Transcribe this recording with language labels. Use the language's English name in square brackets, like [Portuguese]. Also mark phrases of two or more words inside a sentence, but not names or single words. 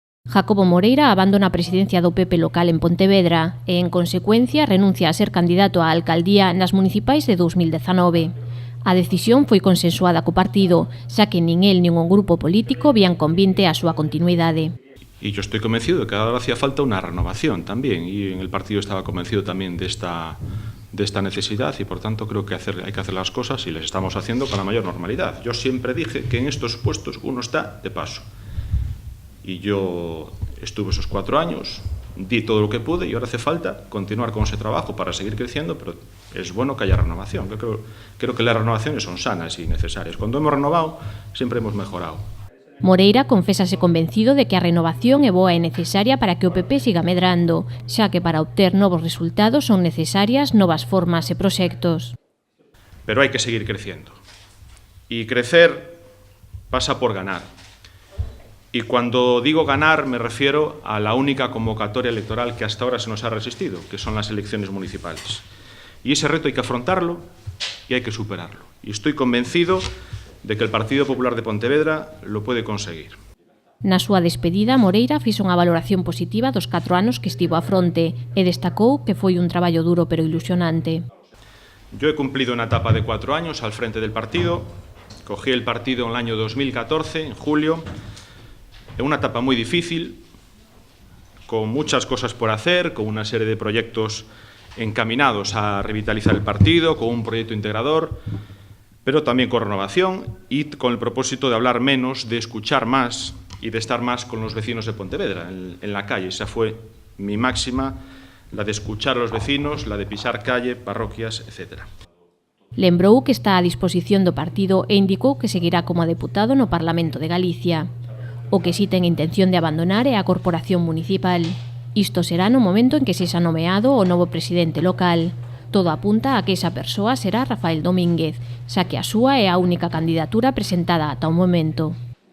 [Galician] Jacobo Moreira abandona a presidencia do PP local en Pontevedra e, en consecuencia, renuncia a ser candidato á alcaldía nas municipais de 2019. A decisión foi consensuada co partido, xa que nin el nin un grupo político vían convinte a súa continuidade. [Spanish] Y yo estoy convencido de que ahora hacía falta una renovación también, y en el partido estaba convencido también de esta necesidad, y por tanto creo que hay que hacer las cosas y les estamos haciendo con la mayor normalidad. Yo siempre dije que en estos puestos uno está de paso. Y yo estuve esos 4 años, di todo lo que pude y ahora hace falta continuar con ese trabajo para seguir creciendo, pero es bueno que haya renovación. Yo creo que las renovaciones son sanas y necesarias. Cuando hemos renovado, siempre hemos mejorado. [Galician] Moreira confésase convencido de que a renovación é boa e necesaria para que o PP siga medrando, xa que para obter novos resultados son necesarias novas formas e proxectos. [Spanish] Pero [Galician] hai que seguir [Spanish] creciendo. Y crecer pasa por ganar. Y cuando digo ganar me refiero a la única convocatoria electoral que hasta ahora se nos ha resistido, que son las elecciones municipales. Y ese reto hay que afrontarlo y hay que superarlo. Y estoy convencido de que el Partido Popular de Pontevedra lo puede conseguir. [Galician] Na súa despedida, Moreira fixo unha valoración positiva dos 4 anos que estivo á fronte e destacou que foi un traballo duro pero ilusionante. [Spanish] Yo he cumplido una etapa de 4 años al frente del partido. Cogí el partido en el año 2014, en julio. En una etapa muy difícil, con muchas cosas por hacer, con una serie de proyectos encaminados a revitalizar el partido, con un proyecto integrador, pero también con renovación y con el propósito de hablar menos, de escuchar más y de estar más con los vecinos de Pontevedra, en la calle. Esa fue mi máxima, la de escuchar a los vecinos, la de pisar calle, parroquias, etc. [Galician] Lembrou que está a disposición do partido e indicou que seguirá como deputado no Parlamento de Galicia. O que si ten intención de abandonar é a corporación municipal. Isto será no momento en que sexa nomeado o novo presidente local. Todo apunta a que esa persoa será Rafael Domínguez, xa que a súa é a única candidatura presentada ata o momento.